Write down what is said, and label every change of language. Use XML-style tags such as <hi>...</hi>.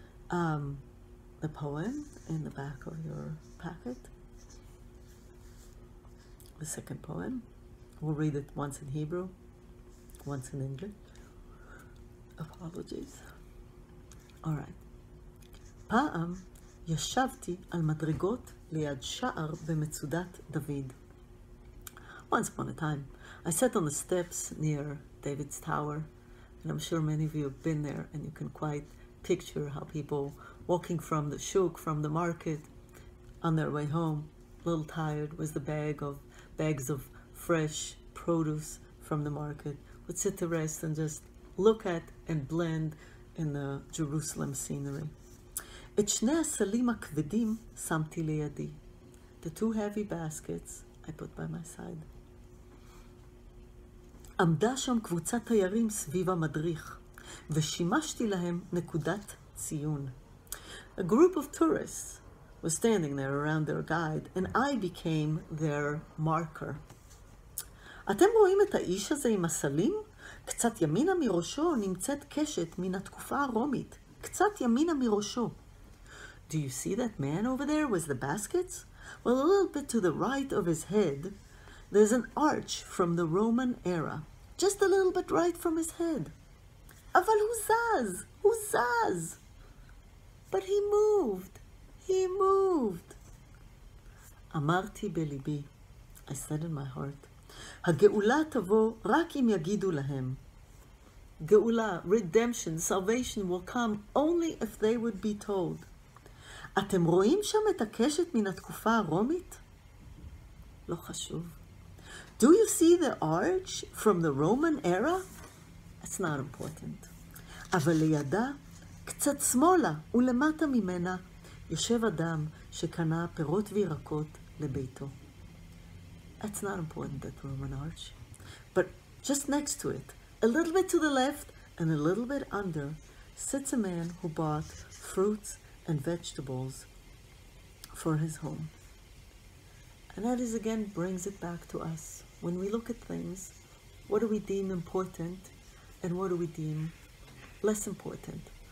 <en>The poem in the back of your packet. The second poem. We'll read it once in Hebrew, once in English. Apologies. All right.</en> <he>פעם ישבתי על מדרגות ליד שער במצודת דוד.</he> <en>Once upon a time, I sat on the steps near David's tower, and I'm sure many of you have been there, and you can quite picture how people walking from the shuk, from the market, on their way home, a little tired, with the bags of fresh produce from the market, would sit to rest and just look at and blend in the Jerusalem scenery.</en> <he>את שני הסלים הכבדים שמתי לידי.</he> <en>The two heavy baskets I put by my side.</en> <he>עמדה שם קבוצת תיירים סביב המדריך, ושימשתי להם נקודת ציון.</he> <en>A group of tourists was standing there around their guide, and I became their marker.</en> <he>אתם רואים את האיש הזה עם הסלים? קצת ימינה מראשו נמצאת קשת מן התקופה הרומית. קצת ימינה מראשו.</he> <en>Do you see that man over there with the baskets? Well, a little bit to the right of his head, there's an arch from the Roman era. Just a little bit right from his head.</en> <he>אבל הוא זז, הוא זז.</he> <en>But he moved, he moved.</en> <he>אמרתי בליבי,</he> <en>I said in my heart,</en> <he>הגאולה תבוא רק אם יגידו להם.</he> <en>גאולה, redemption, salvation will come only if they would be told.</en> <he>אתם רואים שם את הקשת מן התקופה הרומית? לא חשוב.</he> <en>Do you see the arch from the Roman era? It's not important.</en> <he>אבל לידה, קצת שמאלה ולמטה ממנה, יושב אדם שקנה פירות וירקות לביתו.</he> <en>It's not important, that Roman arch. But just next to it, a little bit to the left and a little bit under, sits a man who bought fruits and vegetables for his home. And that is, again, brings it back to us. When we look at things, what do we deem important and what do we deem less important?</en>